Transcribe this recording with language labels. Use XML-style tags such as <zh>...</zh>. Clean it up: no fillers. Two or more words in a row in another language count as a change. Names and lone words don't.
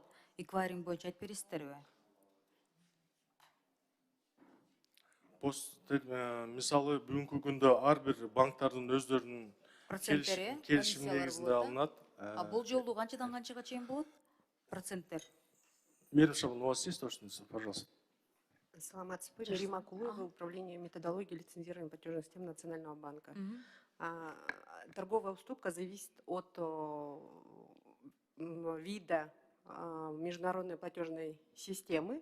<ky>Эквайринг боюнча айтып бересиздерби? Мисалы бүгүнкү күндө ар бир банктардын өздөрүнүн келишим негизинде алынат. Бул жолу канчадан канчага чейин болот? Проценттер. Мирим,</ky> <ru>у вас есть точность? Пожалуйста. Саламатсызбы, Рима Кулуева, Управление методологии лицензирования платежных систем Национального банка. Торговая уступка зависит от вида международной платежной системы.</ru>